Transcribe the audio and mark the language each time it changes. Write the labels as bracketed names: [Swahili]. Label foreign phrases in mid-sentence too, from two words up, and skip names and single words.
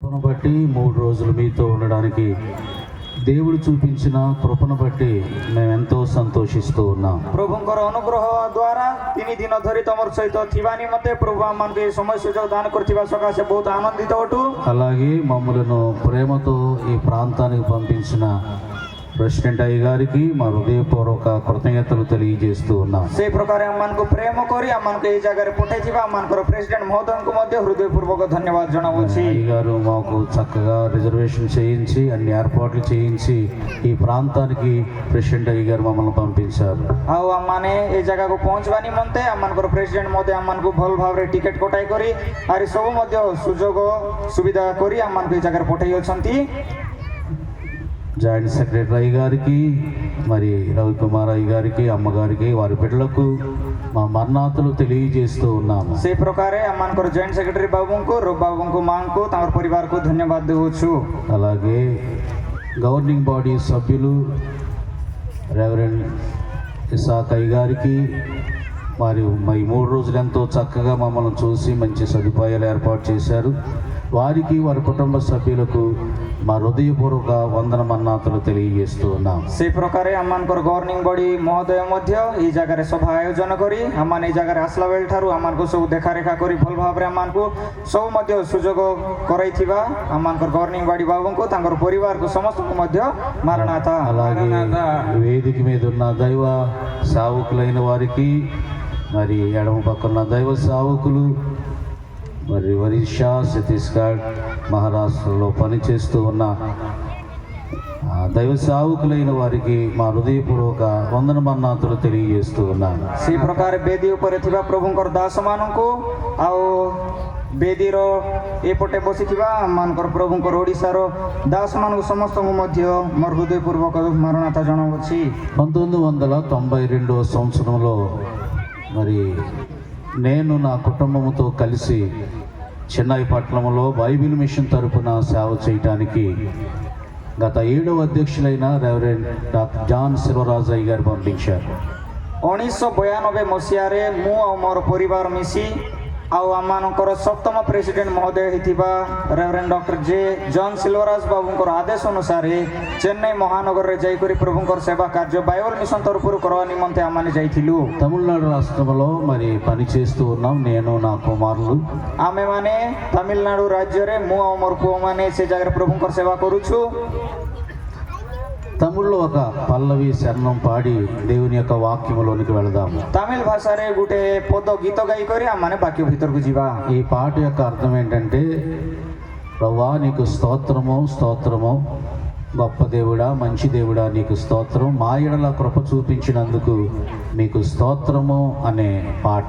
[Telugu] కృపను బట్టి 3 రోజులు మీతో ఉండడానికి దేవుడు చూపించిన కృపను బట్టి మేమెంతో సంతోషిస్తూ ఉన్నాం. [Odia] ପ୍ରଭୁଙ୍କର ଅନୁଗ୍ରହ ଦ୍ୱାରା 3 ଦିନ ଧରି ତମର ସହିତ ଥିବା ନିମନ୍ତେ ପ୍ରଭୁ ଆମମାନଙ୍କୁ ଏ ସମୟ ସୁଯୋଗ ଦାନ କରିଥିବା ସକାଶେ ବହୁତ ଆନନ୍ଦିତ ଅଟୁ। [Telugu] అలాగే మమ్మలను ప్రేమతో ఈ ప్రాంతానికి పంపించిన ప్రెసిడెంట్ అయ్య గారికి మా హృదయపూర్వక కృతజ్ఞతలు తెలియజేస్తూ ఉన్నాం. [Odia] ସେ ପ୍ରକାର ଆମମାନଙ୍କୁ ପ୍ରେମ କରି ଆମମାନଙ୍କୁ এই ଜାଗାରେ ପଠାଇଥିବା ଆମଙ୍କର ପ୍ରେସିଡେଣ୍ଟ ମହୋଦୟଙ୍କୁ ମଧ୍ୟ ହୃଦୟପୂର୍ବକ ଧନ୍ୟବାଦ ଜଣାଉଛି। [Telugu] అయ్య గారు మాకు చక్కగా రిజర్వేషన్ చేయించి అన్ని ఏర్పాట్లు చేయించి ఈ ప్రాంతానికి ప్రెసిడెంట్ అయ్య గారు మమ్మల్ని పంపించారు। [Odia] ଆଉ ଆମମାନେ ଏ ଜାଗାକୁ ପହଞ୍ଚିବା ନିମନ୍ତେ ଆମମାନଙ୍କର ପ୍ରେସିଡେଣ୍ଟ ମଧ୍ୟ ଆମମାନଙ୍କୁ ଭଲ ଭାବରେ ଟିକେଟ କଟାଇ କରି ଆରି ସବୁ ମଧ୍ୟ ସୁଯୋଗ ସୁବିଧା କରି ଆମମାନଙ୍କୁ ଏ ଜାଗାରେ ପଠାଇ ଅଛନ୍ତି। [English] Joint Secretary [Telugu] అయ్య గారికి మరి రవికుమార్ అయ్య గారికి అమ్మగారికి వారి బిడ్డలకు మా మరణాతులు తెలియజేస్తూ ఉన్నాము। [Odia] ସେ ପ୍ରକାରେ ଆମମାନଙ୍କର [English] Joint Secretary [Odia] ବାବୁଙ୍କୁ ରବି ବାବୁଙ୍କୁ ମାଙ୍କୁ ତାଙ୍କର ପରିବାରକୁ ଧନ୍ୟବାଦ ଦେଉଛୁ। [Telugu] అలాగే [English] Governing Body [Telugu] సభ్యులు రెవరెండ్ ఇసాక్ అయ్య గారికి మరి 3 రోజులు ఎంతో చక్కగా మమ్మల్ని చూసి మంచి సదుపాయాలు ఏర్పాటు చేశారు। వారికి వారి కుటుంబ సభ్యులకు మా హృదయపూర్వక వందన మన్నాతులు తెలియజేస్తూ ఉన్నాం। [Odia] ସେ ପ୍ରକାରେ ଆମମାନଙ୍କର [English] Governing Body [Odia] ମହୋଦୟ ମଧ୍ୟ ଏଇ ଜାଗାରେ ସଭା ଆୟୋଜନ କରି ଆମମାନେ ଏଇ ଜାଗାରେ ଆସିଲା ବେଳ ଠାରୁ ଆମମାନଙ୍କୁ ସବୁ ଦେଖାରେଖା କରି ଭଲ ଭାବରେ ଆମମାନଙ୍କୁ ସବୁ ମଧ୍ୟ ସୁଯୋଗ କରାଇଥିବା ଆମମାନଙ୍କର [English] Governing Body [Odia] ବାବୁଙ୍କୁ ତାଙ୍କର ପରିବାରକୁ ସମସ୍ତଙ୍କୁ ମଧ୍ୟ ମାରଣାଥା। [Telugu] అలాగే వేదిక మీద ఉన్న దైవ సేవకులైన వారికి మరి ఎడమ పక్కన దైవ సేవకులు మరి ఒరిస్సా ఛత్తీస్గఢ్ మహారాష్ట్రలో పనిచేస్తూ ఉన్న దైవ సేవకులైన వారికి మా హృదయపూర్వక వందన మన్నాతులు తెలియజేస్తూ ఉన్నాను। [Odia] ସେ ପ୍ରକାର ବେଦୀ ଉପରେ ଥିବା ପ୍ରଭୁଙ୍କର ଦାସମାନଙ୍କୁ ଆଉ ବେଦୀର ଏପଟେ ବସିଥିବା ଆମମାନଙ୍କର ପ୍ରଭୁଙ୍କର ଓଡ଼ିଶାର ଦାସମାନଙ୍କୁ ସମସ୍ତଙ୍କୁ ମଧ୍ୟ ମୋର ହୃଦୟପୂର୍ବକ ମାରଣାଥା ଜଣାଉଛି। [Telugu] 1992 సంవత్సరంలో మరి నేను నా కుటుంబంతో కలిసి చెన్నై పట్టణంలో [English] Bible Mission [Telugu] తరపున సేవ చేయడానికి గత 7వ అధ్యక్షులైన రెవరెండ్ డాక్టర్ జాన్ శివరాజయ్య గారు పంపించారు। [Odia] 1992 ମସିହାରେ ମୁଁ ଆଉ ମୋର ପରିବାର ମିଶି ଆଉ ଆମମାନଙ୍କର 7ମ ପ୍ରେସିଡେଣ୍ଟ ମହୋଦୟ ହେଇଥିବା ରେଭରେଣ୍ଡ ଡକ୍ଟର ଜେ ଜନ୍ ସିଲଭରାଜ ବାବୁଙ୍କର ଆଦେଶ ଅନୁସାରେ ଚେନ୍ନାଇ ମହାନଗରରେ ଯାଇକରି ପ୍ରଭୁଙ୍କର ସେବା କାର୍ଯ୍ୟ [English] Bible Mission [Odia] ତରଫରୁ କରିବା ନିମନ୍ତେ ଆମମାନେ ଯାଇଥିଲୁ। [Telugu] తమిళనాడు రాష్ట్రంలో మరి పని చేస్తూ ఉన్నాం నేను నా కుమారులు। [Odia] ଆମେମାନେ ତାମିଲନାଡୁ ରାଜ୍ୟରେ ମୁଁ ଆଉ ମୋର ପୁଅମାନେ ସେ ଜାଗାରେ ପ୍ରଭୁଙ୍କର ସେବା କରୁଛୁ। [Telugu] తమిళ్లో ఒక పల్లవి శరణం పాడి దేవుని యొక్క వాక్యములోనికి వెళదాము। [Odia] ତାମିଲ ଭାଷାରେ ଗୋଟେ ପଦ ଗୀତ ଗାଇ କରି ଆମମାନେ ବାକ୍ୟ ଭିତରକୁ ଯିବା। [Telugu] ఈ పాట యొక్క అర్థం ఏంటంటే ప్రభువా నీకు స్తోత్రము స్తోత్రము, గొప్ప దేవుడా మంచి దేవుడా నీకు స్తోత్రం, మా ఎడల కృప చూపించినందుకు నీకు స్తోత్రము అనే పాట।